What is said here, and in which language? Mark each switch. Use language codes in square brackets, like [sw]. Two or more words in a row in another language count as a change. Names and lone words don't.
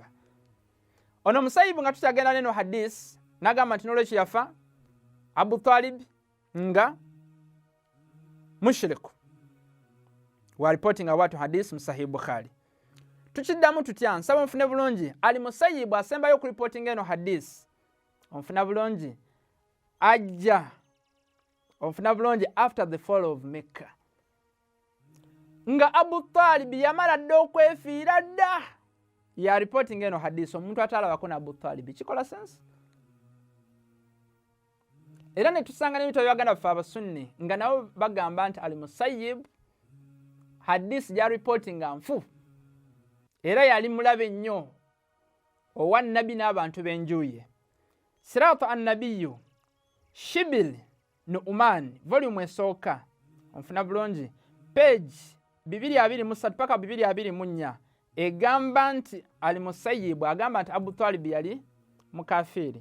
[lg] Ono Musayibu nga tukyagenda neno hadith n'agamba nti n'olwekyo yafa Abu Talib nga mushiriku. Wa reporting awatu hadith mu Sahih Bukhari. Tukiddamu tutya nsaba nfune bulungi Al-Musayibu asembayo ku reporting eno hadith. Onfuna bulungi ajja onfuna bulungi [en] after the fall of Mecca. [lg] Nga Abu Talib yamala dda okwefiira dda. Ya reporting eno hadith omuntu atalabako na Abu Talib. Kikola sense? Era ne tusanga n'ebitabo by'abaganda baffe Abasunni nga nabo bagamba nti Al-Musayyib hadith ja reporting nfu. Era yali mulabe nnyo owa Nabbi n'abantu b'enjuye. Siratu an-Nabiyyu Shibil Nu'man volume esooka onfuna bulungi page 223 paka 224 egamba nti Al-Musayyib agamba nti Abu Talib yali mukafiri.